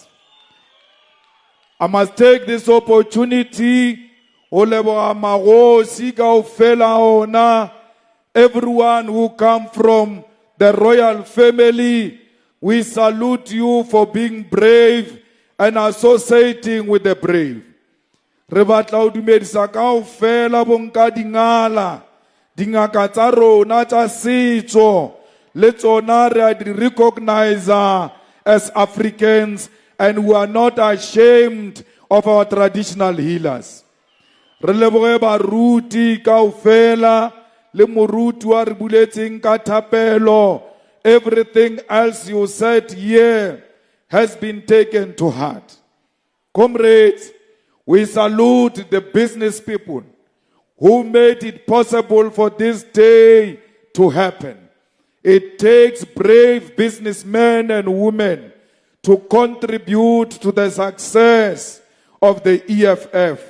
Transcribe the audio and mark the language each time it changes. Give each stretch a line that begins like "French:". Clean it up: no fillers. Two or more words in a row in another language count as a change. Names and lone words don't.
English: I must take this opportunity, everyone who come from the royal family, we salute you for being brave and associating with the brave.
Southern Sotho: Re batla o dumedisa kaofela bonka dingala dingaka tsa rona tsa setso le tsona re a di recognize
English: as Africans, and we are not ashamed of our traditional healers.
Southern Sotho: Re leboge baruti kaofela le moruti wa re buletseng ka thapelo.
English: Everything else you said here has been taken to heart. Comrades, we salute the business people who made it possible for this day to happen. It takes brave businessmen and women to contribute to the success of the EFF.